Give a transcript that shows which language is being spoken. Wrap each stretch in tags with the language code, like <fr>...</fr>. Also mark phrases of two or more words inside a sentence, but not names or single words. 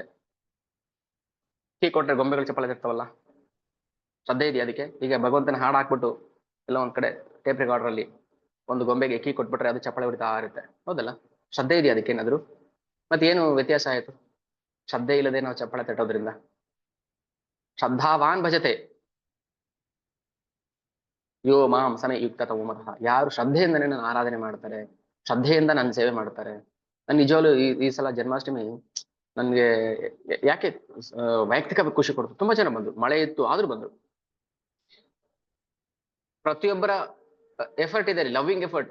<kn>ಕೀ ಕೊಟ್ರೆ ಗೊಂಬೆಗಳು ಚಪ್ಪಳ ತಿರ್ತಾವಲ್ಲ, ಶ್ರದ್ಧೆ ಇದೆಯಾ ಅದಕ್ಕೆ? ಈಗ ಭಗವಂತನ ಹಾಡು ಹಾಕ್ಬಿಟ್ಟು ಎಲ್ಲ ಒಂದ್ ಕಡೆ</kn> <en>tape recorder</en> <kn>ಅಲ್ಲಿ ಒಂದು ಗೊಂಬೆಗೆ ಕೀ ಕೊಟ್ಬಿಟ್ರೆ ಅದು ಚಪ್ಪಳೆ ಹೊಡಿತಾ ಇರುತ್ತೆ, ಹೌದಲ್ಲ? ಶ್ರದ್ಧೆ ಇದೆಯಾ ಅದಕ್ಕೇನಾದ್ರು? ಮತ್ತೇನು ವ್ಯತ್ಯಾಸ ಆಯ್ತು ಶ್ರದ್ಧೆ ಇಲ್ಲದೆ ನಾವು ಚಪ್ಪಳ ತಟ್ಟೋದ್ರಿಂದ?</kn> <sa>ಶ್ರದ್ಧಾವಾನ್ ಭಜತೆ ಯೋ ಮಾಂ ಸಮಯ ಯುಕ್ತ ತಮಃ.</sa> <kn>ಯಾರು ಶ್ರದ್ಧೆಯಿಂದ ನನ್ನ ಆರಾಧನೆ ಮಾಡ್ತಾರೆ, ಶ್ರದ್ಧೆಯಿಂದ ನನ್ನ ಸೇವೆ ಮಾಡ್ತಾರೆ. ನನ್ ನಿಜವಾಗ್ಲು ಈ ಸಲ ಜನ್ಮಾಷ್ಟಮಿ ನನ್ಗೆ ಯಾಕೆ ವೈಯಕ್ತಿಕ ಖುಷಿ ಕೊಡ್ತು. ತುಂಬಾ ಜನ ಬಂದ್ರು, ಮಳೆ ಇತ್ತು ಆದ್ರೂ ಬಂದ್ರು. ಪ್ರತಿಯೊಬ್ಬರ ಎಫರ್ಟ್ ಇದೆ,</kn> <en>loving effort.</en>